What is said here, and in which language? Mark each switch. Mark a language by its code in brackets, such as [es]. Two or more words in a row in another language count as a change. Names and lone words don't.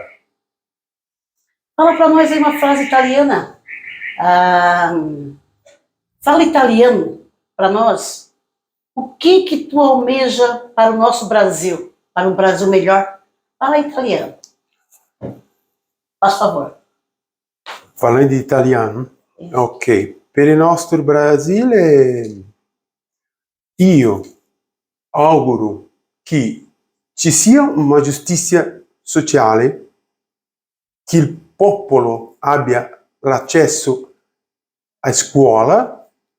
[pt] Fala para nós aí uma frase italiana. Fala italiano para nós. O que tu almeja para o nosso Brasil? Para um Brasil melhor? Fala italiano. Faz favor. [it] Falando in italiano? Ok. Per il nostro Brasile, io auguro che ci sia una giustizia sociale, che il popolo abbia l'accesso a scuola,